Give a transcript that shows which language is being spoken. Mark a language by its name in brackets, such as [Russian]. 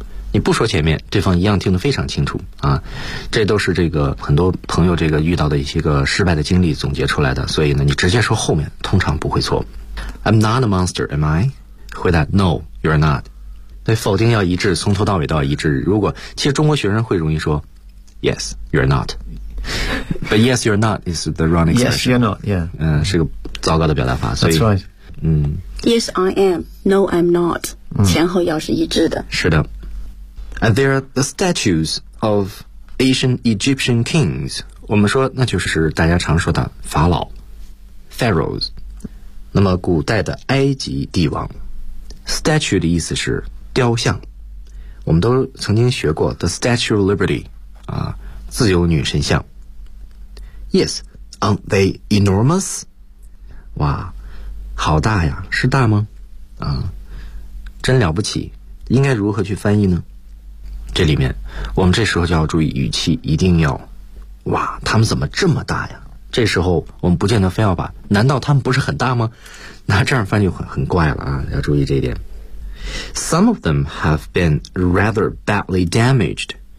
[Chinese] 你不说前面，对方一样听得非常清楚啊。这都是这个很多朋友这个遇到的一些个失败的经历总结出来的。所以呢，你直接说后面通常不会错。 [English] I'm not a monster, am I? [Chinese] 回答 [English] No, you're not. [Chinese] 对，否定要一致，从头到尾都要一致。如果其实中国学生会容易说 [English] Yes, you're not. But yes, you're not is the wrong expression. Yes, you're not. Yeah. [Chinese] 是个糟糕的表达法。 [English] That's right. Yes, I am. No, I'm not. [Chinese] 前后要是一致的。是的。 [English] And there are the statues of Asian Egyptian kings. [Chinese] 我们说那就是大家常说的法老 Pharaohs. 那么古代的埃及帝王 Statue 的意思是雕像。我们都曾经学过 The Statue of Liberty, 啊，自由女神像。 [English] Yes, aren't they enormous? 哇。 [Chinese] 好大呀，是大吗？啊，真了不起！应该如何去翻译呢？这里面，我们这时候就要注意语气，一定要，哇，他们怎么这么大呀？这时候我们不见得非要把，难道他们不是很大吗？那这样翻就很怪了啊！要注意这一点。 [English] Some of them have been rather badly damaged.